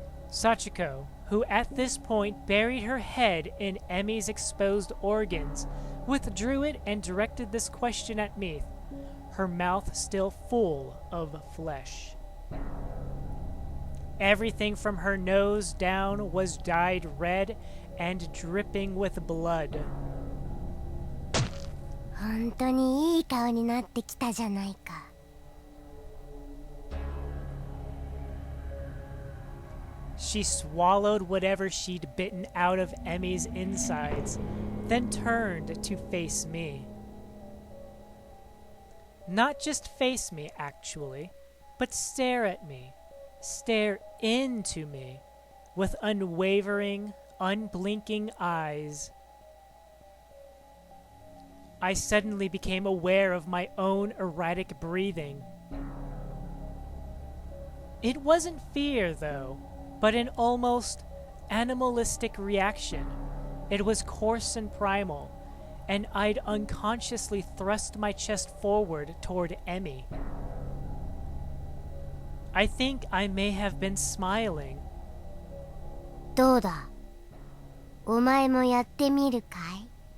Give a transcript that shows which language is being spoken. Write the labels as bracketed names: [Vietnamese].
[English] Sachiko, who at this point buried her head in Emi's exposed organs, withdrew it and directed this question at me, her mouth still full of flesh. Everything from her nose down was dyed red and dripping with blood. [Japanese] 本当にいい顔になってきたじゃないか。 [English] She swallowed whatever she'd bitten out of Emi's insides, then turned to face me. Not just face me, actually, but stare at me. Stare into me with unwavering, unblinking eyes. I suddenly became aware of my own erratic breathing. It wasn't fear, though, but an almost animalistic reaction. It was coarse and primal, and I'd unconsciously thrust my chest forward toward Emi. I think I may have been smiling. [Japanese] どうだ、お前もやってみるかい？